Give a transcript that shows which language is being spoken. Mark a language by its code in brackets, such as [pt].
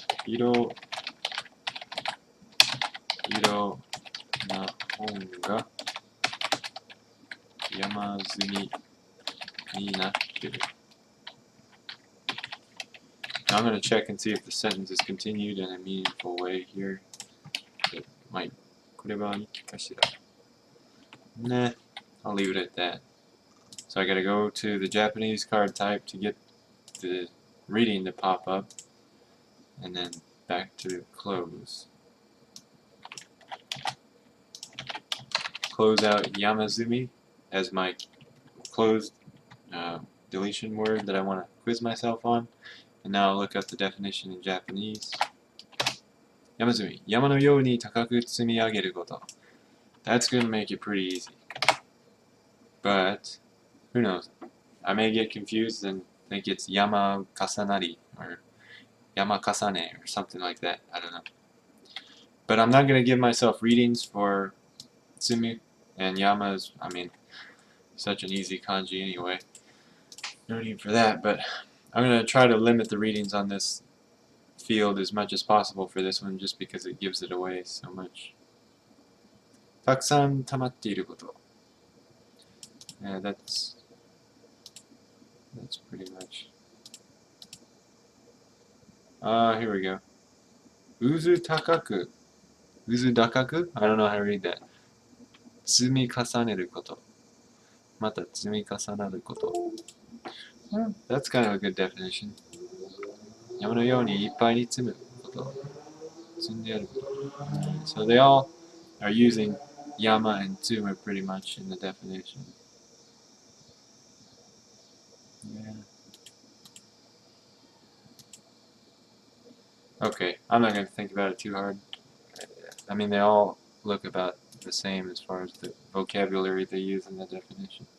[ja] 色な本が山積みになってる. [en] Now I'm going to check and see if the sentence is continued in a meaningful way here. It might. [ja] これは日記かしら? [en] Nah, I'll leave it at that. So I got to go to the Japanese card type to get the reading to pop up, and then back to close. Close out Yamazumi as my closed deletion word that I want to quiz myself on. And now I'll look up the definition in Japanese. [ja] Yamazumi, 山のように高く積み上げること. [en] That's going to make it pretty easy. But, who knows? I may get confused and think it's Yama Kasanari or Yama Kasane or something like that. I don't know. But I'm not going to give myself readings for Tsumi, and Yama is, I mean, such an easy kanji anyway. No need for that, but I'm going to try to limit the readings on this field as much as possible for this one, just because it gives it away so much. [ja] たくさん溜まっていること. [en] Yeah, that's pretty much. Here we go. [ja] Uzu takaku. Uzu dakaku? [en] I don't know how to read that. [ja] 積み重ねること.また積み重なること. [en] That's kind of a good definition. [ja] 山のようにいっぱいに積むこと. 積んであること. [en] So they all are using yama and tsuma pretty much in the definition. Yeah. Okay, I'm not going to think about it too hard. I mean, they all look about the same as far as the vocabulary they use in the definition.